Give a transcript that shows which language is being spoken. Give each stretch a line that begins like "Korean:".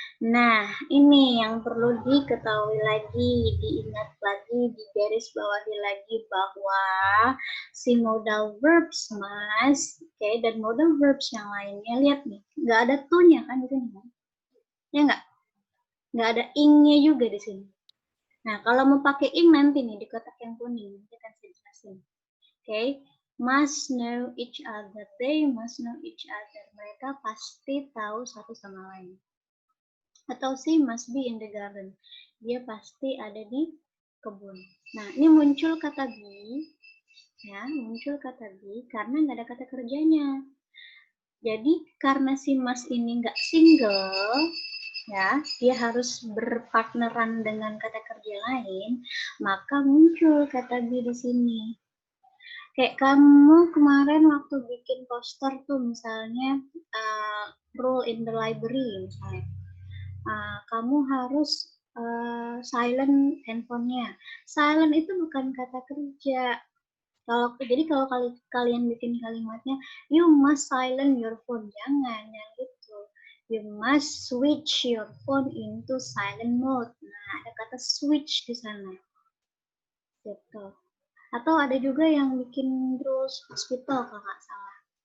Indonesian: Nah, ini yang perlu diketahui lagi, diingat lagi, digarisbawahi lagi bahwa si modal verbs must, okay, dan modal verbs yang lainnya, lihat nih, nggak ada to-nya kan di sini, kan? Ya nggak ada ing-nya juga di sini. Nah, kalau mau pakai ing nanti nih di kotak yang kuning, nanti akan saya jelasin.
English: Okay, must know each other, they must know each other.
Indonesian: Mereka pasti tahu satu sama lain. Atau
English: she must be in the garden.
Indonesian: Dia pasti ada di kebun. Nah, ini muncul kata be, ya, muncul kata be karena nggak ada kata kerjanya. Jadi karena si mas ini nggak single, ya, dia harus berpartneran dengan kata kerja lain, maka muncul kata be di sini. Kayak kamu kemarin waktu bikin poster tuh misalnya
English: rule in the library
Indonesian: misalnya. Kamu harus silent handphonenya. Silent itu bukan kata kerja. Jadi kalau kalian bikin kalimatnya,
English: you must silent your phone,
Indonesian: jangan gitu.
English: You must switch your phone into silent mode.
Indonesian: Nah, ada kata switch di sana. Gitu. Atau ada juga yang bikin rules hospital kalau nggak salah.